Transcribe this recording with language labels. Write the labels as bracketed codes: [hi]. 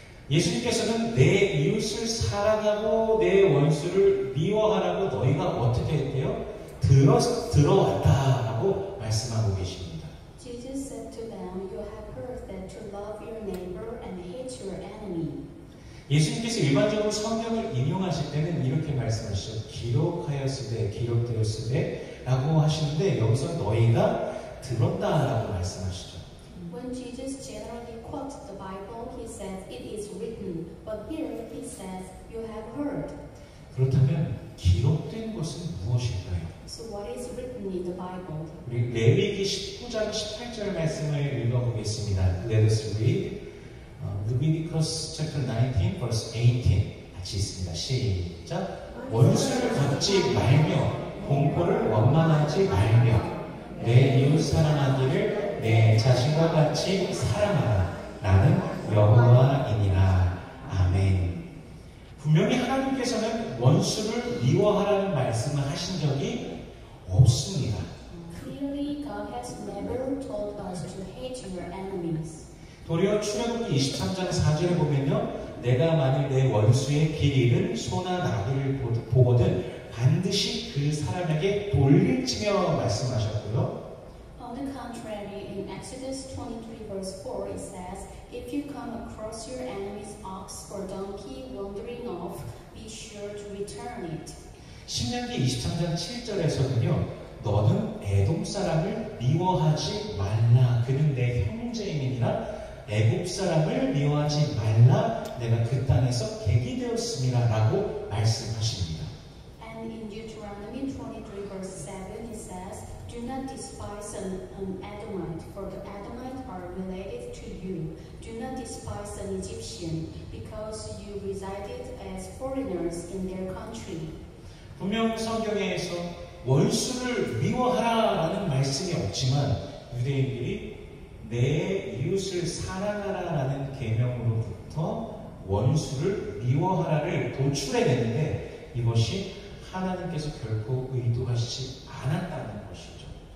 [ko] 예수님께서는 내 이웃을 사랑하고 내 원수를 미워하라고 너희가 어떻게 했대요? 들어왔다라고 말씀하고 계십니다. [en] Jesus said to them, You have heard that to love your neighbor and hate your enemy. [ko] 예수님께서 일반적으로 성경을 인용하실 때는 이렇게 말씀하시죠. 기록되었으되 라고 하시는데 여기서 너희가 들었다라고 말씀하시죠. [en] When Jesus generally quotes the Bible, he says it is written, but here he says you have heard. [ko] 그렇다면 기록된 것은 무엇일까요? [en] So what is written in the Bible? [ko] 우리 레위기 19장 18절 말씀을 읽어보겠습니다. [en] Let us read Leviticus chapter 19 verse 18 [ko] 같이 있습니다. 시작. 원수를 갚지 말며 공포를 원망하지 말며 내 이웃 사랑하기를 내 자신과 같이 사랑하라. 나는 여호와이니라. 아멘. 분명히 하나님께서는 원수를 미워하라는 말씀을 하신 적이 없습니다. [en] Clearly, God has never told us to hate your enemies. [ko] 도리어 출애굽기 23장 4절에 보면요. 내가 만일 내 원수의 길 잃은 소나 나귀를 보거든 반드시 그 사람에게 돌릴지며 말씀하셨고요. [en] On the contrary, in Exodus 23 verse 4 it says, If you come across your enemy's ox or donkey wandering off, be sure to return it. [ko] 신명기 23장 7절에서는요. 너는 에돔 사람을 미워하지 말라. 그는 내 형제임이니라. 애굽 사람을 미워하지 말라. 내가 그 땅에서 객이 되었음이라 라고 말씀하십니다. [en] 23 verse 7 it says, "Do not despise an Edomite, for the Edomites are related to you. Do not despise an Egyptian, because you resided as foreigners in their country." [ko] 분명 성경에서 원수를 미워하라라는 말씀이 없지만 유대인들이 내 이웃을 사랑하라라는 계명으로부터 원수를 미워하라를 도출해냈는데 이것이 하나님께서 결코 의도하시지 않았다는 것이죠.